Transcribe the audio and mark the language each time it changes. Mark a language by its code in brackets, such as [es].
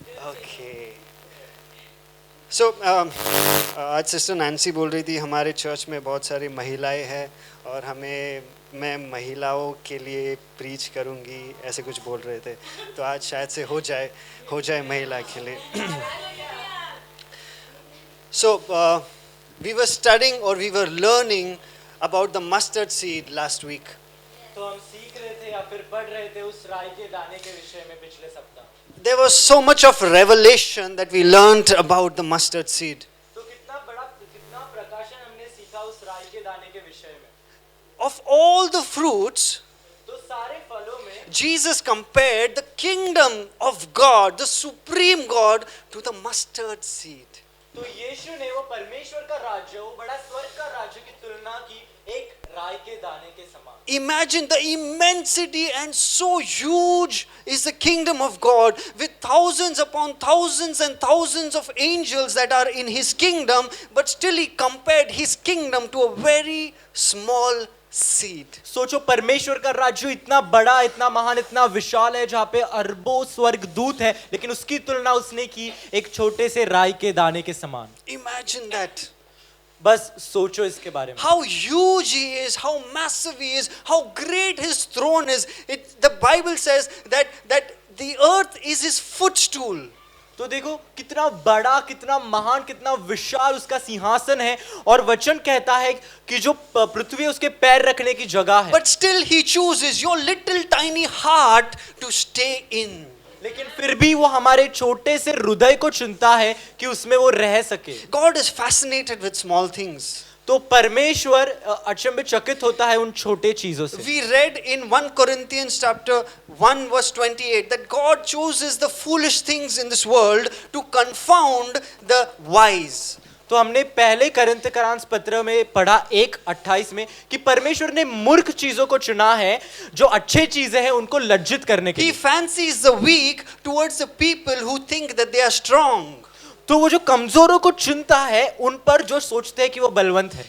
[hi] Okay. सो आज sister Nancy बोल रही थी हमारे चर्च में बहुत सारी महिलाएं हैं और मैं महिलाओं के लिए प्रीच करूंगी, ऐसे कुछ बोल रहे थे। तो आज शायद से हो जाए महिला के लिए। [en] So we were studying or we were learning about the mustard seed last week. [hi] तो हम सीख रहे थे या फिर पढ़ रहे थे उस राई के दाने के विषय में पिछले सप्ताह। [en] There was so much of revelation that we learned about the mustard seed. [hi] तो कितना प्रकाशन हमने सीखा उस राई के दाने के विषय में। [en] Of all the fruits, [hi] तो सारे फलों में [en] Jesus compared the kingdom of God, the supreme God, to the mustard seed. [hi] तो यीशु ने वो परमेश्वर का राज्य, वो बड़ा स्वर्ग का राज्य की तुलना की एक राई के दाने के समान। [en] Imagine the immensity, and so huge is the kingdom of God, with thousands upon thousands and thousands of angels that are in his kingdom, but still he compared his kingdom to a very small seed. [hi] सोचो परमेश्वर का राज्य इतना बड़ा, इतना महान, इतना विशाल है जहाँ पे अरबों स्वर्गदूत है, लेकिन उसकी तुलना उसने की एक छोटे से राई के दाने के समान। [en] Imagine that. [hi] बस सोचो इसके बारे में। [en] How huge he is, how massive he is, how great his throne is. The Bible says that the earth is his footstool. [hi] तो देखो कितना बड़ा, कितना महान, कितना विशाल उसका सिंहासन है, और वचन कहता है कि जो पृथ्वी उसके पैर रखने की जगह है। [en] But still he chooses your little tiny heart to stay in. [hi] लेकिन फिर भी वो हमारे छोटे से हृदय को चुनता है कि उसमें वो रह सके। [en] God is fascinated with small things. [hi] तो परमेश्वर अचंभित होता है उन छोटे चीजों से। [en] We read in 1 Corinthians chapter 1 verse 28 that God chooses the foolish things in this world to confound the wise. [hi] तो हमने पहले करंथ पत्र में पढ़ा 1:28 में कि परमेश्वर ने मूर्ख चीजों को चुना है, जो अच्छे चीजें हैं उनको लज्जित करने के लिए। [en] He fancies the weak towards the people who think that they are strong. [hi] तो वो जो कमजोरों को चुनता है उन पर जो सोचते हैं कि वो बलवंत है।